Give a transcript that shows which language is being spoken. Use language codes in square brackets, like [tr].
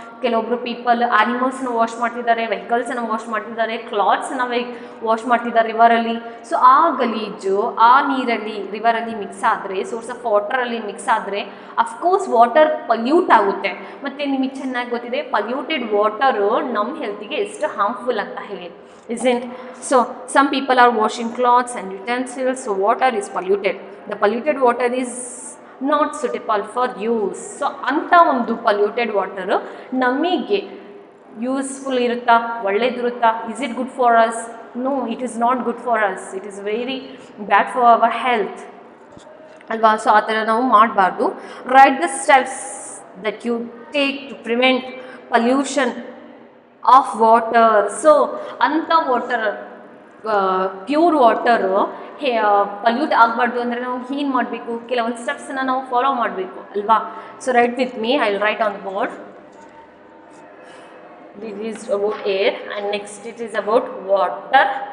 [kn] ಕೆಲವೊಬ್ರು people ಆ್ಯನಿಮಲ್ಸ್ನ wash ಮಾಡ್ತಿದ್ದಾರೆ, ವೆಹಿಕಲ್ಸನ್ನು wash ಮಾಡ್ತಿದ್ದಾರೆ, ಕ್ಲಾತ್ಸನ್ನು ವಾಶ್ ಮಾಡ್ತಿದ್ದಾರೆ ರಿವರಲ್ಲಿ. ಸೊ ಆ ಗಲೀಜು ಆ ನೀರಲ್ಲಿ ರಿವರಲ್ಲಿ ಮಿಕ್ಸ್ ಆದರೆ, ಸೋರ್ಸ್ ಆಫ್ ವಾಟರಲ್ಲಿ ಮಿಕ್ಸ್ ಆದರೆ ಅಫ್ಕೋರ್ಸ್ ವಾಟರ್ ಪಲ್ಯೂಟ್ ಆಗುತ್ತೆ. ಮತ್ತು ನಿಮಗೆ ಚೆನ್ನಾಗಿ ಗೊತ್ತಿದೆ ಪಲ್ಯೂಟೆಡ್ ವಾಟರು ನಮ್ಮ ಹೆಲ್ತಿಗೆ ಎಷ್ಟು ಹಾರ್ಮ್ಫುಲ್ ಅಂತ ಹೇಳಿ, isn't? [en] So some people are washing clothes and utensils, so water is polluted. The polluted water is not suitable for use. [kn] So ಅಂಥ ಒಂದು ಪಲ್ಯೂಟೆಡ್ ವಾಟರು ನಮಗೆ ಯೂಸ್ಫುಲ್ ಇರುತ್ತಾ, ಒಳ್ಳೇದಿರುತ್ತಾ, [en] Is it good for us? No, it is not good for us. It is very bad for our health. [kn] ಅಲ್ವಾ? So ಆ ಥರ ನಾವು ಮಾಡಬಾರ್ದು. [en] Write the steps that you take to prevent pollution of water. [kn] So ಅಂಥ water, pure water pollute ಆಗಬಾರ್ದು ಅಂದರೆ ನಾವು ಏನು ಮಾಡಬೇಕು? ಕೆಲವೊಂದು ಸ್ಟೆಪ್ಸನ್ನು ನಾವು ಫಾಲೋ ಮಾಡಬೇಕು ಅಲ್ವಾ? [en] So write with me, I will write on the board. This is about air and next it is about water.